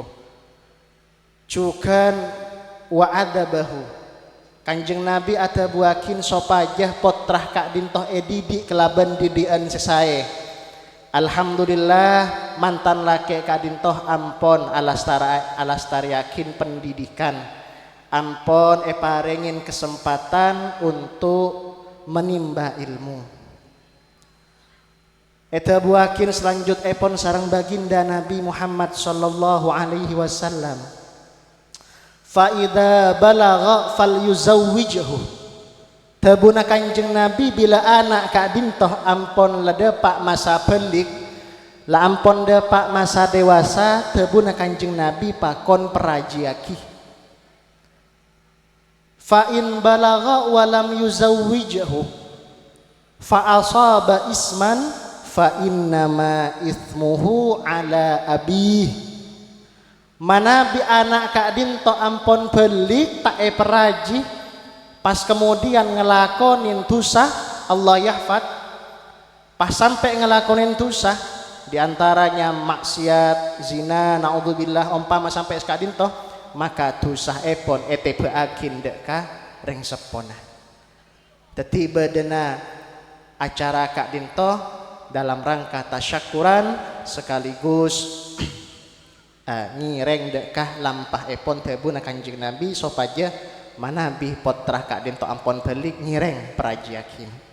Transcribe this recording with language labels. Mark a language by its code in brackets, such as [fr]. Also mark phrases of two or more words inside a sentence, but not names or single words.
[mad] Cukan wa adabahu Kanjeng Nabi atabuakin sopajah potrah Kak Dintoh edidi kelaban didian sesae. Alhamdulillah mantan laki Kak Dintoh ampon alastariakin pendidikan ampon parengin [id] kesempatan untuk menimba ilmu [mad] etabuakin selanjut epon sarang baginda Nabi Muhammad [ar] صلى الله عليه وسلم فإذا بلغ فليزوجه [mad] tabuna Kanjeng Nabi bila anak Kak Dintoh ampon ledepak masa pelik la ampon depak masa dewasa tabuna Kanjeng Nabi pakon perajiaki [ar] فإن بلغ ولم يزوجه فأصاب إثما فإنما إثمه على أبيه. [mad] Mana bi anak Kak Dinto ampon pelik tak peraji pas kemudian ngelakonin tusah Allah yahfad pas sampai ngelakonin tusah diantaranya maksiat zina naudzubillah umpama sampai Kak Dinto maka tusah epon beakin deka reng sepona tetiba dena acara Kak Dinto [id] dalam rangka tasyakuran sekaligus [mad] ngireng dekah lampah epon tebuna Kanjeng Nabi sopaja manabi potrah Kak Dinto ampon pelik ngireng perajiakin